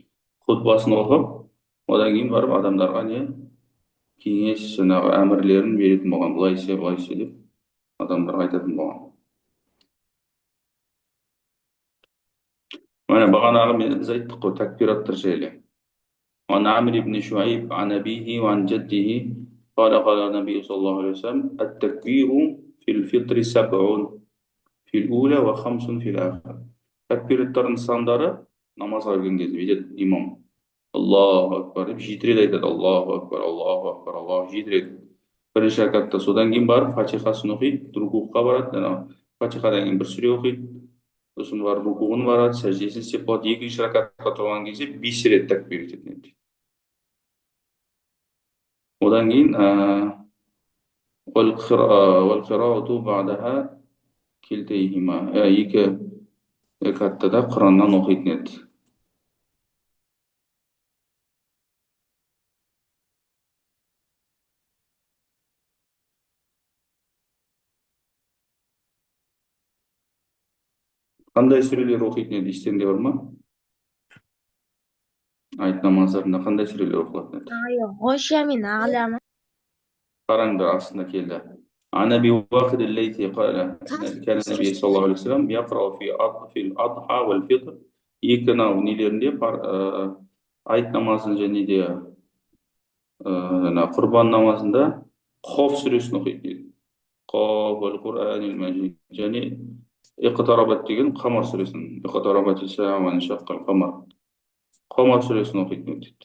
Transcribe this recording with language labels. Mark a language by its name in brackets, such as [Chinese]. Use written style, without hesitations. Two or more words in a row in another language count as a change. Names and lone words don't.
[Kazakh] Хутбасын оқып, одан кейін барып адамдарға не кеңес, жаңағы әмірлерін беретін болған. Былай істе деп адамдарға айтатын болған. Міне бағанағы біз айттық қой такбираттар жайлы. [Arabic] عن عمرو بن شعيب عن أبيه وعن جده قال قال النبي صلى الله عليه وسلم التكبير في الفطر 7 في الأولى و5 في الآخر. [Kazakh] Такбираттардың сандары намазға кірген кезде бүйтеді имам. [Arabic] الله أكبر [Kazakh] деп 7 рет айтады. [Arabic] الله أكبر، الله أكبر، الله [Kazakh] 7 рет. Бірінші ракатта содан кейін барып фатихасын оқиды, рукуға барады. Фатихадан кейін бір сүре оқиды. Сосын барып рукуғын барады, сәждесін істеп болады. Екінші ракатқа тұрған кезде 5 рет такбир ететін еді. Одан кейін [Arabic] والقراءة بعدها كلتيهما. [Kazakh] Екі ракаттада Құраннан оқитын еді. Қандай сүрелер оқитын еді, естеріңде бар ма? Айт намаздарында қандай сүрелер оқылатын еді? Қараңдар, астында келді. [Arabic] عن أبي واقد الليثي قال كان النبي صلى الله عليه وسلم يقرأ في الأضحى والفطر. [Kazakh] Екі нелерінде айт намазын және де құрбан намазында Қоф сүресін оқиды. [Arabic] ق والقرآن المجيد. [Kazakh] Және иқтарабат деген Қамар сүресін. [Arabic] اقتربت الساعة وانشق القمر. [Kazakh] Қамар сүресін оқитын дейді.